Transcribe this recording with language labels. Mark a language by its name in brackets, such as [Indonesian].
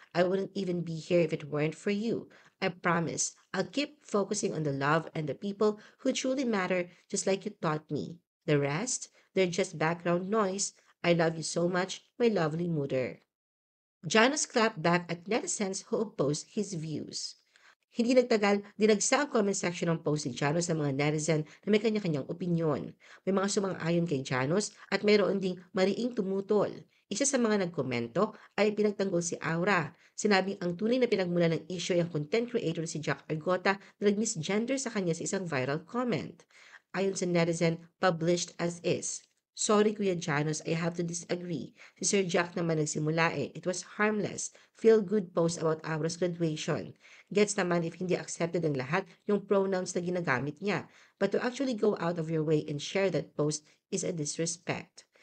[English] I wouldn't even be here if it weren't for you. I promise I'll keep focusing on the love and the people who truly matter, just like you taught me. The rest, they're just background noise. I love you so much, my lovely mother. Janus clapped back at netizens who opposed his views. [Filipino] Hindi nagtagal, dinagsa ang comment section ng post ni Janos sa mga netizen na may kanya-kanyang opinyon. May mga sumang-ayon kay Janos at mayroon ding mariing tumutol. Isa sa mga nagkomento ay pinagtanggol si Aura. Sinabing ang tunay na pinagmula ng issue ay ang content creator si Jack Argota na nag-misgender sa kanya sa isang viral comment. Ayon sa netizen, [English] published as is. Sorry Kuya Janos, I have to disagree. [Filipino] Si Sir Jack naman nagsimula eh. [English] It was harmless. Feel good post about Aura's graduation. [Filipino] Gets naman if hindi accepted ng lahat yung pronouns na ginagamit niya. [English] But to actually go out of your way and share that post is a disrespect.